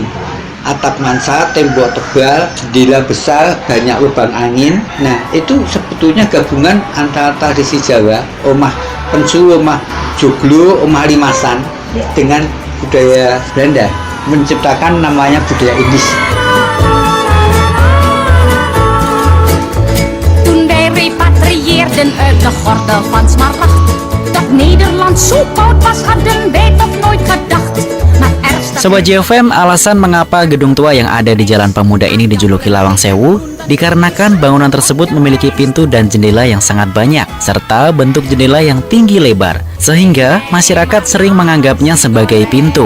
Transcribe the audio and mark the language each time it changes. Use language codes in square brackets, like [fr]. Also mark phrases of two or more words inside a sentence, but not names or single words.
[id] Atap mansard, tembok tebal, jendela besar, banyak lubang angin. Nah, itu sebetulnya gabungan antara tradisi Jawa, omah pensu, omah Joglo, omah limasan, dengan budaya Belanda, menciptakan namanya budaya Indis. [nl] Toen wij repatrieerden uit de Gordel van Smaragd, dat Nederland zo koud was, hadden wij toch nooit gedacht. [id] Sobat JFM, alasan mengapa gedung tua yang ada di Jalan Pemuda ini dijuluki Lawang Sewu dikarenakan bangunan tersebut memiliki pintu dan jendela yang sangat banyak serta bentuk jendela yang tinggi lebar sehingga masyarakat sering menganggapnya sebagai pintu.